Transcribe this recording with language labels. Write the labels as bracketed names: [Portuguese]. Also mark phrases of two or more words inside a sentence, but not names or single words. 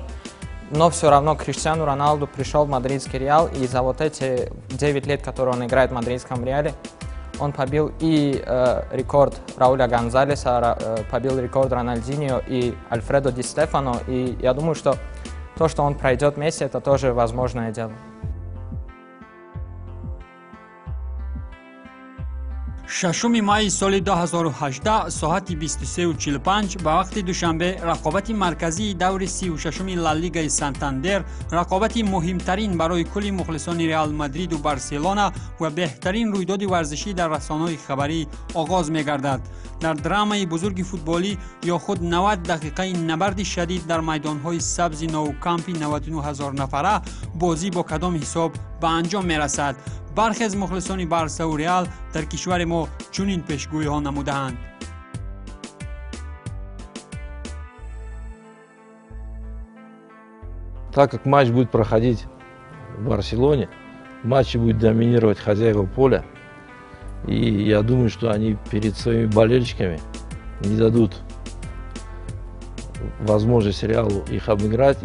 [Russian] Но все равно Криштиану Роналду пришел в мадридский Реал, и за вот эти 9 лет, которые он играет в мадридском Реале, он побил и рекорд Рауля Гонзалеса, побил рекорд Рональдиньо и Альфредо Ди Стефано. И я думаю, что то, что он пройдет Месси, это тоже возможное дело. [Tajik] ششم مای سال 2018 ساعت 23:45 به وقت دوشنبه رقابت مرکزی دور 36 لالیگای سانتاندر، رقابت مهمترین برای کل مخلصان رئال مادرید و بارسلونا و بهترین رویداد ورزشی در رسانه‌های خبری آغاز می‌گردد. در درامای بزرگ فوتبالی یا خود 90 دقیقه نبرد شدید در میدان‌های سبز نوکامپ 99000 نفره بازی با کدام حساب به انجام می‌رسد. برخی از مخلصان بارسا و ریال در کشور ما چنین پیشگویی‌ها نموده‌اند. [Russian] Так как матч будет проходить в Барселоне, в матче будет доминировать хозяева поля. И я думаю, что они перед своими болельщиками не дадут возможность Реалу их обыграть.